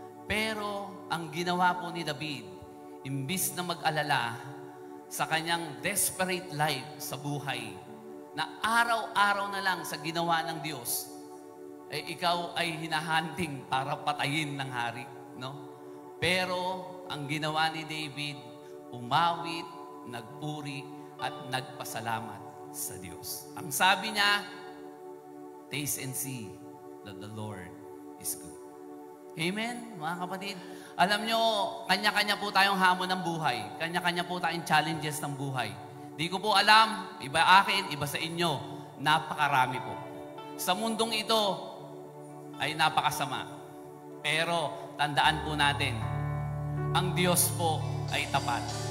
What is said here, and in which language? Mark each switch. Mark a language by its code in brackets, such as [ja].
[tl] Pero ang ginawa po ni David, imbis na mag-alala sa kanyang [en] desperate life [tl] sa buhay, na araw-araw na lang sa ginawa ng Diyos, eh ikaw ay hinahunting para patayin ng hari. No? Pero ang ginawa ni David, umawit, nagpuri, at nagpasalamat sa Diyos. Ang sabi niya, [en] taste and see that the Lord is good. [tl] Amen, mga kapatid. Alam nyo, kanya-kanya po tayong hamon ng buhay. Kanya-kanya po tayong challenges ng buhay. Di ko po alam, iba akin, iba sa inyo. Napakarami po. Sa mundong ito, ay napakasama. Pero, tandaan po natin, ang Diyos po ay tapat.